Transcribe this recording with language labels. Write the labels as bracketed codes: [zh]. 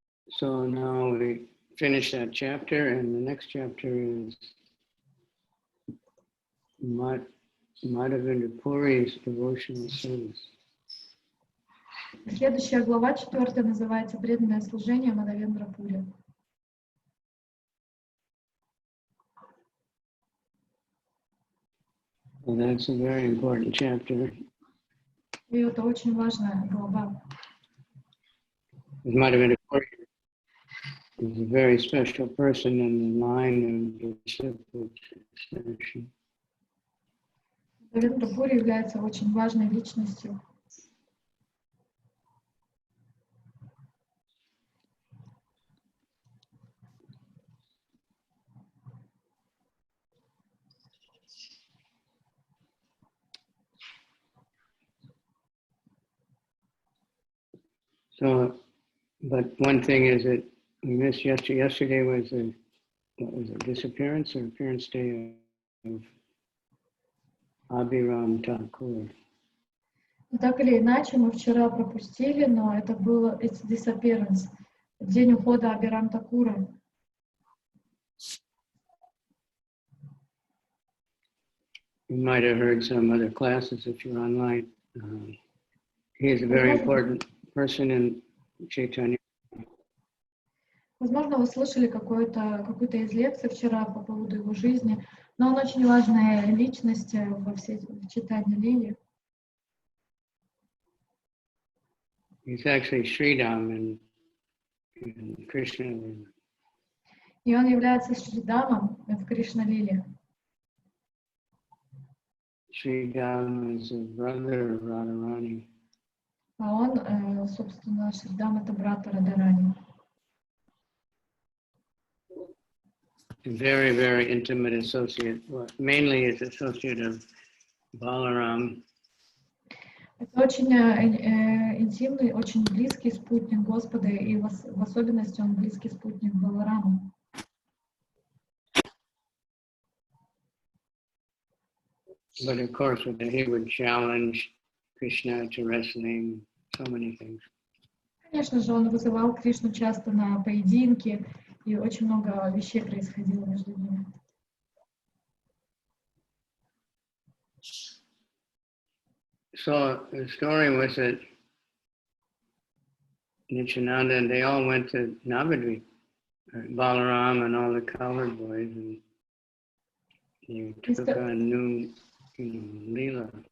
[en] So now we finish that chapter, and the next chapter is Mādhavendra Puri's devotional service. [ru] Следующая глава, 4, называется «Преданное служение Мадхавендра Пури». [en] Well, that's a very important chapter. [ru] И это очень важная глава. [en] Mādhavendra Puri is a very special person in the line of disciple succession. [ru] Мадхавендра Пури является очень важной личностью. [en] So, but one thing is that we missed yesterday was what was it, disappearance or appearance day of Abhiram Thakur. [ru] Так или иначе, мы вчера пропустили, но это было disappearance, день ухода Абхирам Такура. [en] You might have heard some other classes if you're online. He is a very important person in Chaitanya. [ru] Возможно, вы слышали какую-то из лекций вчера по поводу его жизни, но он очень важная личность в читании Лили. [en] He's actually Sridham in Krishna. [ru] И он является Шридамом в Кришна-лиле. [en] Sridham is a brother of Radharani. [ru] А он, собственно, Шридам — это брат Радарани. [en] Very, very intimate associate. Well, mainly is associate of Balaram. [ru] Это очень интимный, очень близкий спутник Господа, и в особенности он близкий спутник Баларама. [en] But of course, he would challenge Krishna to wrestling, so many things. [ru] Конечно же, он вызывал Кришну часто на поединки, и очень много вещей происходило между ними. [en] So the story was that Nityananda and they all went to Navadvip, Balaram and all the colored boys, and they took a new, lila.